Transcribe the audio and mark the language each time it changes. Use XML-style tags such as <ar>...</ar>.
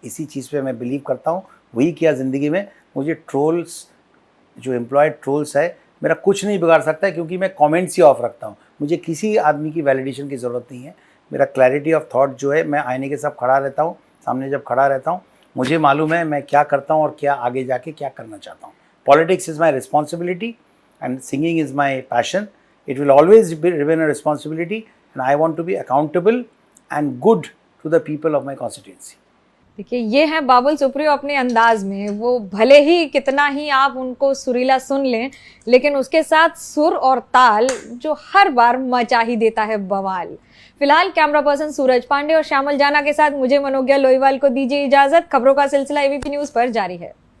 <hi>इसी चीज़ पे मैं बिलीव करता हूँ, वही किया ज़िंदगी में। मुझे ट्रोल्स, जो एम्प्लॉयड ट्रोल्स है, मेरा कुछ नहीं बिगाड़ सकता है, क्योंकि मैं कमेंट्स ही ऑफ रखता हूँ। मुझे किसी आदमी की वैलिडेशन की ज़रूरत नहीं है। मेरा क्लैरिटी ऑफ थॉट जो है, मैं आईने के साथ खड़ा रहता हूँ, सामने जब खड़ा रहता हूँ मुझे मालूम है मैं क्या करता हूँ और क्या आगे जाके क्या करना चाहता हूँ।</hi> <en>Politics is my responsibility and singing is my passion. It will always remain a responsibility and I want to be accountable and good to the people of my constituency.</en> <hi>देखिए, ये है बाबुल सुप्रियो अपने अंदाज में। वो भले ही कितना ही आप उनको सुरीला सुन लें, लेकिन उसके साथ सुर और ताल जो हर बार मचा ही देता है बवाल। फिलहाल कैमरा पर्सन सूरज पांडे और श्यामल जाना के साथ मुझे मनोज्ञा लोईवाल को दीजिए इजाजत। खबरों का सिलसिला ABP न्यूज़ पर जारी है।</hi>